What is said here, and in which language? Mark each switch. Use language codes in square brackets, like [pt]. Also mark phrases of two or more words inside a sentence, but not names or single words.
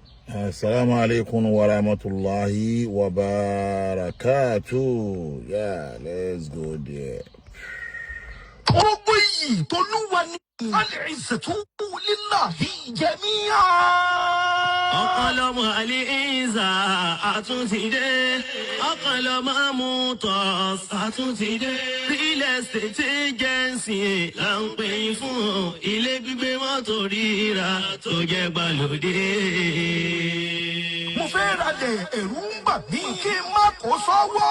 [ar] السلام عليكم ورحمة الله وبركاته. [en] Yeah, let's go there. [yo] Gbogbo yìí t'Olúwa ni [ar] العزة لله جميعا. [yo] Ọ̀pọ̀lọpọ̀ al-izza àtúntìdé. Ọ̀pọ̀lọpọ̀ motors àtúntìdé. [en] Real estate agency [yo] là ń pè fún ilé gbígbé mọ́tò rírà tó jẹ́ gbàlódé. Mo fẹ́ ra lẹ̀ ẹ̀rù ń bà mí kí n má kó sọ́wọ́.